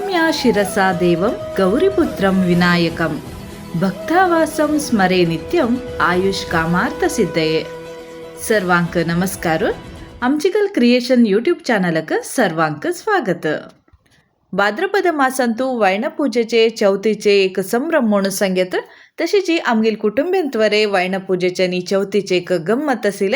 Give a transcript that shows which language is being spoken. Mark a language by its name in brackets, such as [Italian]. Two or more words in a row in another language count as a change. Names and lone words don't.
[Sanskrit] शिरसा देवं गौरीपुत्रं विनायकं भक्तावासं स्मरे नित्यं आयुष कामार्थ सिद्धये. [Konkani] सर्वांक नमस्कार. आमचिकल क्रिएशन यूट्यूब चॅनलक सर्वांक स्वागत. भाद्रपद मासंतू वैणपूजेचे चौथीचे एक संभ्रम म्हणून सांगत तशीची आमगील कुटुंबियांतवरे वैणपूजेचे नी चौथीचे एक गंमत आसिले.